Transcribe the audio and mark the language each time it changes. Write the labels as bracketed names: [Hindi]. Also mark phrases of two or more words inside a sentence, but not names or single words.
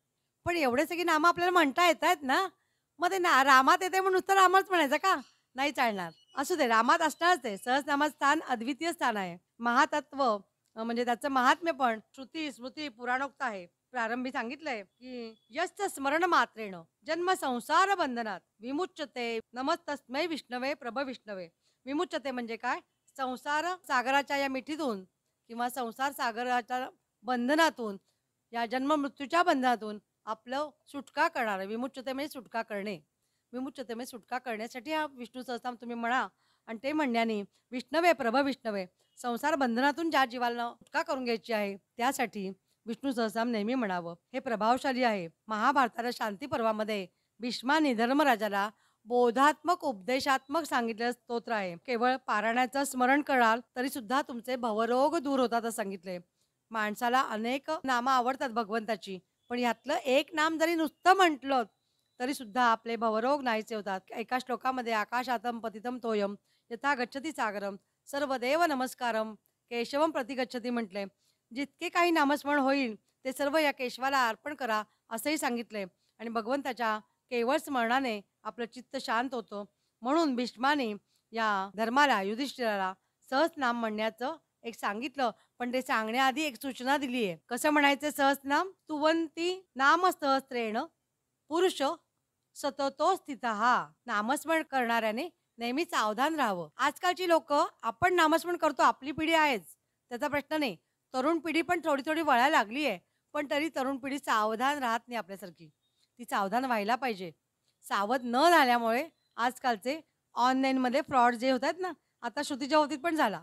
[Marathi] पण एवढे सगळी नामं आपल्याला म्हणता येतायत ना, मग ते रामात येते म्हणून नुसतं रामच म्हणायचं का? नाही चालणार. असू दे, रामात असणारच आहे. सहस्रनामाचं स्थान अद्वितीय स्थान आहे. महातत्व म्हणजे त्याचं महात्म्य पण श्रुती, स्मृती, पुराणोक्त आहे. प्रारंभी सांगितलंय, की [Sanskrit] यश्च स्मरण मात्रेण जन्म संसार बंधनात विमुच्यते नमस्तस्मै विष्णवे प्रभ विष्णवे. [Marathi] विमुच्यते म्हणजे काय? संसार सागराच्या या मिठीतून किंवा संसार सागराच्या बंधनातून, या जन्म मृत्यूच्या बंधनातून आपलं सुटका करणार. विमुच्यते म्हणजे सुटका करणे. विमुच्यते म्हणजे सुटका करण्यासाठी हा विष्णू सहस्रनाम तुम्ही म्हणा. आणि ते म्हणण्याने [Sanskrit] विष्णवे प्रभ विष्णवे, [Marathi] संसार बंधनातून ज्या जीवाला सुटका करून घ्यायची आहे त्यासाठी विष्णू सहस्रनाम नेहमी म्हणावं. हे प्रभावशाली आहे. महाभारताच्या शांती पर्वामध्ये भीष्माने धर्मराजाला बोधात्मक उपदेशात्मक सांगितलेलं स्तोत्र आहे. केवळ पारायणाचं स्मरण कराल तरी सुद्धा तुमचे भवरोग दूर होतात असं सांगितले. माणसाला अनेक नामं आवडतात भगवंताची, पण यातलं एक नाम जरी नुसतं म्हटलं तरी सुद्धा आपले भवरोग नाहीसे होतात. एका श्लोकामध्ये [Sanskrit] आकाशातम पतितम तोयम यथा गच्छती सागरम सर्वदेव नमस्कारम केशवम प्रति गच्छती म्हटले. [Marathi] जितके काही नामस्मरण होईल ते सर्व या केशवाला अर्पण करा असंही सांगितले. आणि भगवंताच्या केवळ स्मरणाने आपलं चित्त शांत होतं. म्हणून भीष्माने या धर्माला, युधिष्ठिराला सहस्रनाम म्हणण्याचं एक सांगितलं. पण ते सांगण्याआधी एक सूचना दिली आहे. कसं म्हणायचं सहस्रनाम? [Sanskrit] तुवंती नाम सहस्रेण पुरुष सततो स्थितः. [Marathi] नामस्मरण करणाऱ्याने नेहमी सावधान राहावं. आजकालची लोक, आपण नामस्मरण करतो, आपली पिढी आहेच, त्याचा प्रश्न नाही. तरुण पिढी पण थोडी थोडी वळायला लागली आहे, पण तरी तरुण पिढी सावधान राहत नाही आपल्यासारखी. ती सावधान व्हायला पाहिजे. सावध न झाल्यामुळे आजकालचे ऑनलाईनमध्ये फ्रॉड जे होतात ना, आता श्रुतीच्या बाबतीत पण झाला.